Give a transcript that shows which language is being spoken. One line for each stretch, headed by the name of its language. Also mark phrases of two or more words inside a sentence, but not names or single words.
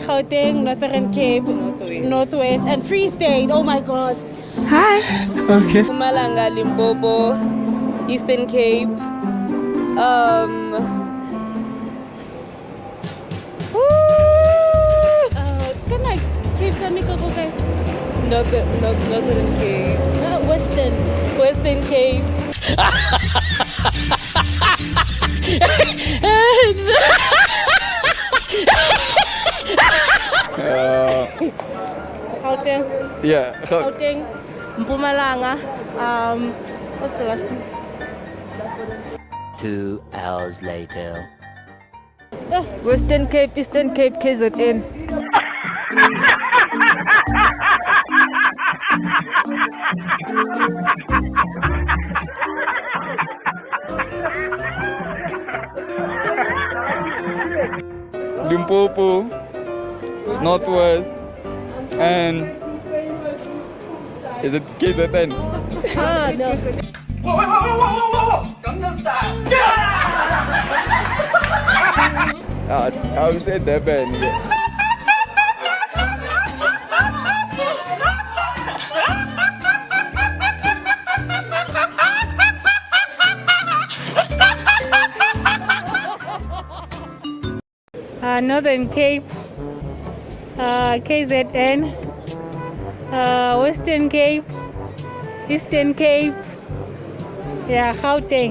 English: Gauteng, Northern Cape, Northwest, and Free State. Oh my gosh! Hi. Okay. Mpumalanga, Limpopo, Eastern Cape. Can I keep Tanika okay? Northern Cape. Western Cape. Gauteng. Yeah. Gauteng, Mpumalanga. What's the last thing? 2 hours later. Western Cape, Eastern Cape, KZN. Limpopo, Northwest, and is it KZN? Ah, no. Whoa! Gangnam Style! I would say Durban. Yeah. Northern Cape, KZN, Western Cape, Eastern Cape, yeah, Gauteng.